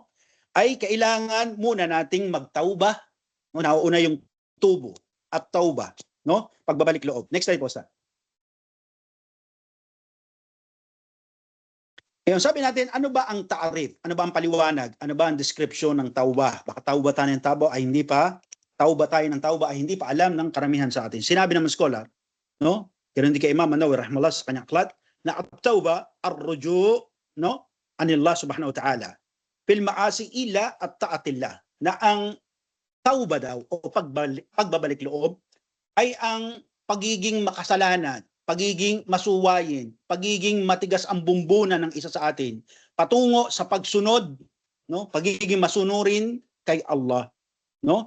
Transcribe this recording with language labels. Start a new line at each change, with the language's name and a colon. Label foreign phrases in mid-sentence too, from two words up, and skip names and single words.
Filipino: Ay kailangan muna nating magtauba. Nauuna yung tubo at tauba, no? Pagbabalik loob.
English: Next slide
Filipino: po, Ustad. Ngayon, sabi natin, ano ba ang ta'arif? Ano ba ang paliwanag? Ano ba ang description ng tauba? Baka tauba tayo ng tauba ay hindi pa, tauba tayo ng tauba ay hindi pa alam ng karamihan sa atin. Sinabi ng scholar, no? Kaya hindi kay Imam An-Nawawi rahimahullah sa kanyang aklat, na
Arabic: التوبة الرجوع',
Filipino: no?
Arabic: عن الله سبحانه وتعالى. في المعاصي إلى طاعة الله.
Filipino: Na ang tauba daw o pagbabalik loob ay ang pagiging makasalanan, pagiging masuwayin, pagiging matigas ang bumbunan ng isa sa atin patungo sa pagsunod, no? Pagiging masunurin kay Allah, no?